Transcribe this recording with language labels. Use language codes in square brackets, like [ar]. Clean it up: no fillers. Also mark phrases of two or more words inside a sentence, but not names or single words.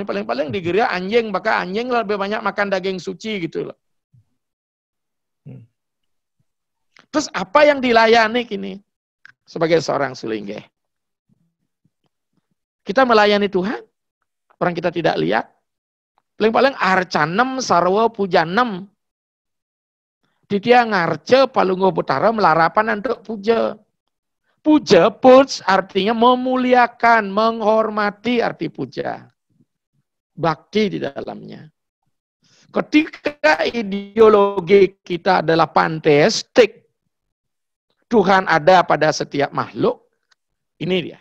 [id] Ini paling-paling digeria anjing, maka anjing lebih banyak makan daging suci gitu loh. Terus apa yang dilayani kini? Sebagai seorang sulinggih. Kita melayani Tuhan, orang kita tidak lihat. [sa] Paling-paling arcanem sarwa pujanem. Ditia ngarce palunggo putara melarapan untuk puja. [id] Puja, puj artinya memuliakan, menghormati arti puja. Bakti di dalamnya. Ketika ideologi kita adalah panteistik, Tuhan ada pada setiap makhluk, ini dia.